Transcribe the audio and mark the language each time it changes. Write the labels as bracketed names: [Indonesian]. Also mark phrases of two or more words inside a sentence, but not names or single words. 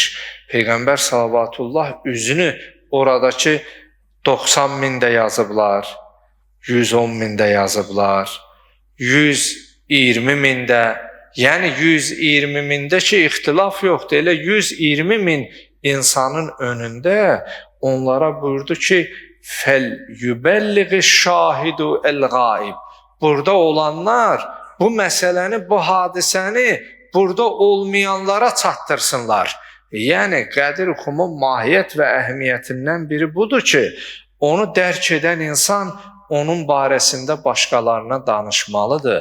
[Azerbaijani] Peyğəmbər salavatullah üzünü oradakı 90 mində yazıblar, 110 mində yazıblar, 120 mində, yəni 120 mində ki, ixtilaf yoxdur. Elə 120 min insanın önündə onlara buyurdu ki, [Arabic] فَلْيُبَلِّغِ الشَّاهِدُ الْغَائِبِ. [Azerbaijani] Burada olanlar bu məsələni, bu hadisəni burada olmayanlara çatdırsınlar. Yəni, Qədirxumun mahiyyət və əhəmiyyətindən biri budur ki, onu dərk edən insan onun barəsində başqalarına danışmalıdır.